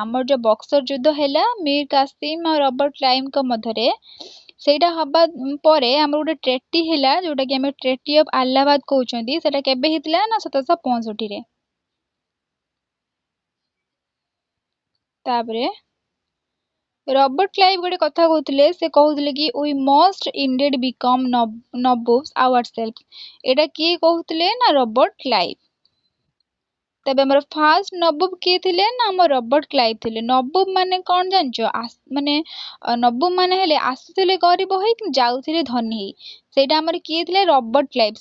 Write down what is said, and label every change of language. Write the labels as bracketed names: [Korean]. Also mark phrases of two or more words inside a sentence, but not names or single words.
[Odia] ଆମର ଯୋଉ ବକ୍ସର ଯୁଦ୍ଧ ହେଲା ମୀର କାସିମ ଆଉ ରବର୍ଟ କ୍ଲାଇଭ୍ଙ୍କ ମଧ୍ୟରେ, ସେଇଟା ହବା ପରେ ଆମର ଗୋଟେ ଟ୍ରେଟି ହେଲା, ଯୋଉଟା କି ଆମେ ଟ୍ରେଟି ଅଫ୍ ଆହ୍ଲାବାଦ କହୁଛନ୍ତି। ସେଟା କେବେ ହେଇଥିଲା ନା 1765ରେ। ତାପରେ ରବର୍ଟ କ୍ଲାଇଭ୍ ଗୋଟେ କଥା କହୁଥିଲେ, ସେ କହୁଥିଲେ କି [English] we must indeed become nabobs ourselves। [Odia] ଏଇଟା କିଏ କହୁଥିଲେ ନା ରବର୍ଟ କ୍ଲାଇଭ୍। ତେବେ ଆମର ଫାର୍ଷ୍ଟ ନବାବ କିଏ ଥିଲେ ନା ଆମ ରବର୍ଟ କ୍ଲାଇଭ୍ ଥିଲେ। ନବାବ ମାନେ କଣ ଜାଣିଛ? ମାନେ ନବାବ ମାନେ ହେଲେ ଆସୁଥିଲେ ଗରିବ ହେଇ କିନ୍ତୁ ଯାଉଥିଲେ ଧନୀ ହେଇ। ସେଇଟା ଆମର କିଏ ଥିଲେ? ରବର୍ଟ କ୍ଲାଇଭ୍।